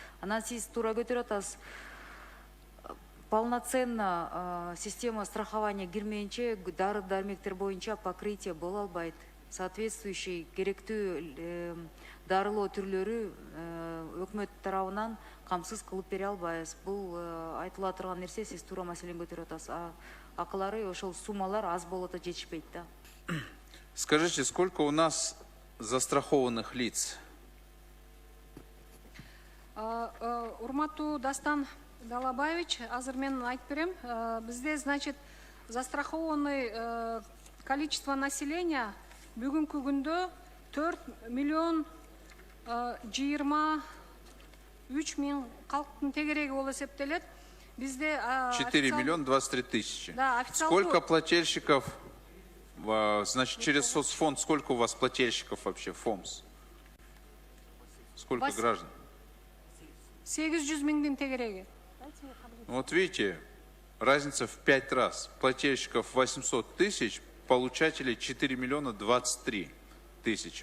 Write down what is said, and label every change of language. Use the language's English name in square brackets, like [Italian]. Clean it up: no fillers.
[Kyrgyz] Анан сиз туура көтөрүп атасыз. Полноценно система страхования кирмейинче дары дармектер боюнча покрытие боло албайт. Соответствующий керектүү дарылоо түрлөрү өкмөт тарабынан камсыз кылып бере албайбыз. Бул айтыла турган нерсе, сиз туура маселени көтөрүп атасыз. Акылары ошол суммалар аз болот, жетишпейт да. [Russian] Скажите, сколько у нас застрахованных лиц? [Kyrgyz] Урматтуу Дастан Далабаевич, азыр мен айтып берем. Бизде, значит, застрахованный количество населения бүгүнкү күндө 4 миллион 23 миң калктын тегереги болуп эсептелет. Бизде [Russian] 4 миллиона 23 тысячи. Да, Сколько плательщиков, значит, через соцфонд, сколько у вас плательщиков вообще, ФОМС? Сколько граждан? [Kyrgyz] 800 миңдин тегереги. [Russian] Вот видите, разница в 5 раз. Плательщиков 800 тысяч, получателей 4 миллиона 23 тысячи.